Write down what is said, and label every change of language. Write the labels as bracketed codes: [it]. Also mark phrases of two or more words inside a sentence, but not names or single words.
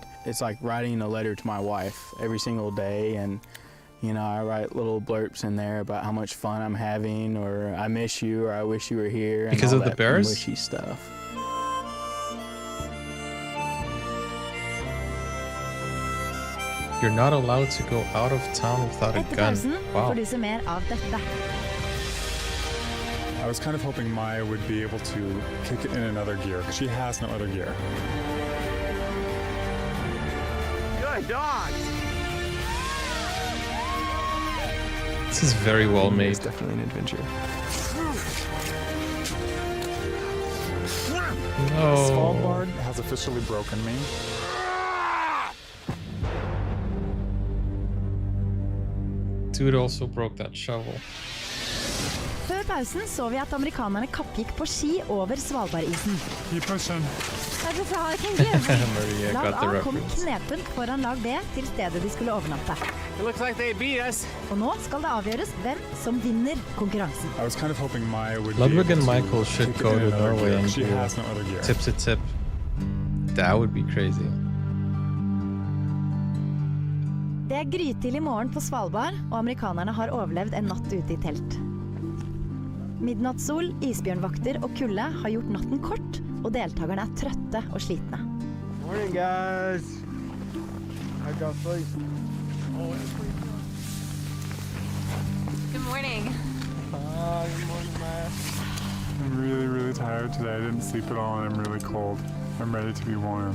[en] It's like writing a letter to my wife every single day, and you know, I write little blurbs in there about how much fun I'm having, or I miss you, or I wish you were here. And Because all of the that bears? wishy stuff. You're not allowed to go out of town without a [no] Etter [en] gun. [no] pausen [en] Wow. [no] får du se mer av dette. [en] I was kind of hoping Maya would be able to kick it in another gear. She has no other gear. Good dog. This is very well made. It's definitely an adventure. No. Svalbard has officially broken me. Dude also broke that shovel. [no] Før pausen så vi at amerikanerne kappgikk på ski over Svalbardisen. [en] Keep pushing. That's all I can give. Maria [no] Lag [en] got the [no] A kom [en] reference. [no] knepent foran lag B til stedet de skulle overnatte. [en] It looks like they beat us. [no] Og nå skal det avgjøres hvem som vinner konkurransen. [en] I was kind of hoping Maya would Ludwig be and able to Michael should kick it go in to another Norway gear. and She do has no other gear. tip to tip. That would be crazy. [no] Det er grytidlig morgen på Svalbard, og amerikanerne har overlevd en natt ute i telt. Midnattssol, isbjørnvakter og kulde har gjort natten kort, og deltakerne er trøtte og slitne. [en] Morning, guys. I got sleep. Good morning. Good morning, Maya. I'm really, really tired today. I didn't sleep at all and I'm really cold. I'm ready to be warm.